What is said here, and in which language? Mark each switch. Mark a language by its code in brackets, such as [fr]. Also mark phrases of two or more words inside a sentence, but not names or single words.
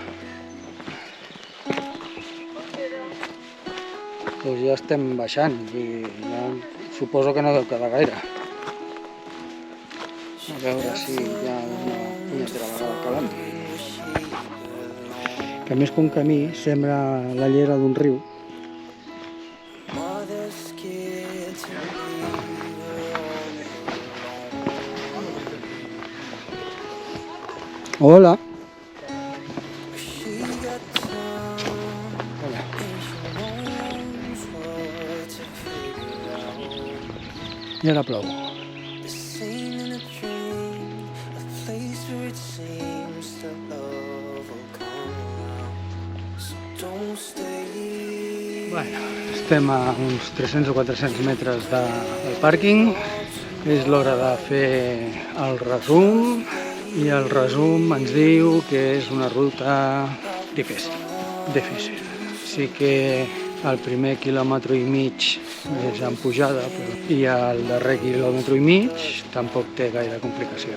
[ca] Doncs ja estem baixant i ja suposo que no deu quedar gaire. A veure si hi ha una punyetera vegada calant. Que més que un camí sembla la llera d'un riu. [en] Mother's scared to leave her all alone. Hola. She got time, Hola. and she knows what to figure out. [ca] I ara plou. [en] The scene in a dream, a place where it seems that love will come around. So don't stay. [ca] Bueno, estem a uns 300 o 400 metres del pàrquing. És l'hora de fer el resum i el resum ens diu que és una ruta difícil. Sí que el primer quilòmetre i mig és en pujada i el darrer quilòmetre i mig tampoc té gaire complicació.